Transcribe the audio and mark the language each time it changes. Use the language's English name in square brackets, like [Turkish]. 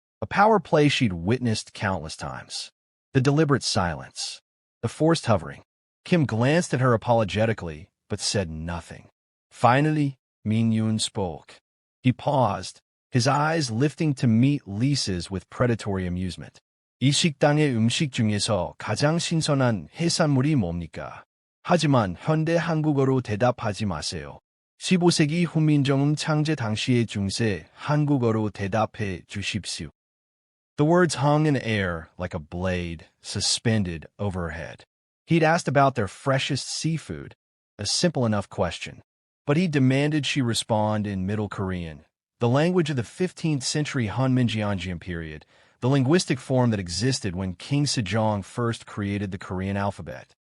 [English] A power play she'd witnessed countless times. The deliberate silence. The forced hovering. Kim glanced at her apologetically, but said nothing. Finally, Min-jun spoke. He paused, his eyes lifting to meet Lisa's with predatory amusement. [Korean] 이 식당의 음식 중에서 가장 신선한 해산물이 뭡니까? 하지만 현대 한국어로 대답하지 마세요. 15세기 훈민정음 창제 당시의 중세 한국어로 대답해 주십시오. [English] The words hung in air like a blade suspended over her head. He'd asked about their freshest seafood, a simple enough question. But he demanded she respond in Middle Korean, the language of the 15th century Hunminjeongeum period, the linguistic form that existed when King Sejong first created the Korean alphabet.